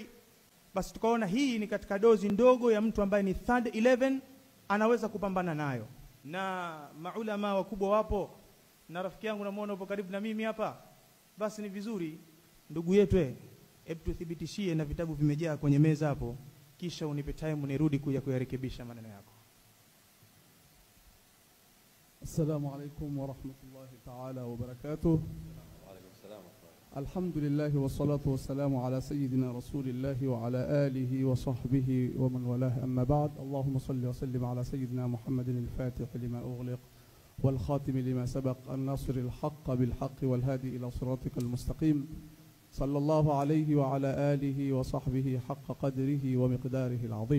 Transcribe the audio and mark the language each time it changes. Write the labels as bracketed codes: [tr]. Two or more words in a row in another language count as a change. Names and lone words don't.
[sw] Basi tukaona hii ni katika dozi ndogo ya mtu ambaye ni third 11 anaweza kupambana nayo. Na maulama wakubwa wapo, na rafiki yangu namuona upo karibu na mimi hapa. Basi ni vizuri ndugu yetu, hebu tuthibitishie, na vitabu vimejaa kwenye meza hapo, kisha unipe time nirudi kuja kuyarekebisha maneno yako. [ar] السلام عليكم ورحمة الله تعالى وبركاته. وعليكم السلام. الحمد لله والصلاة والسلام على سيدنا رسول الله وعلى آله وصحبه ومن والاه، أما بعد. اللهم صل وسلم على سيدنا محمد الفاتح لما أغلق والخاتم لما سبق، الناصر الحق بالحق والهادي إلى صراطك المستقيم. صلى الله عليه وعلى آله وصحبه حق قدره ومقداره العظيم.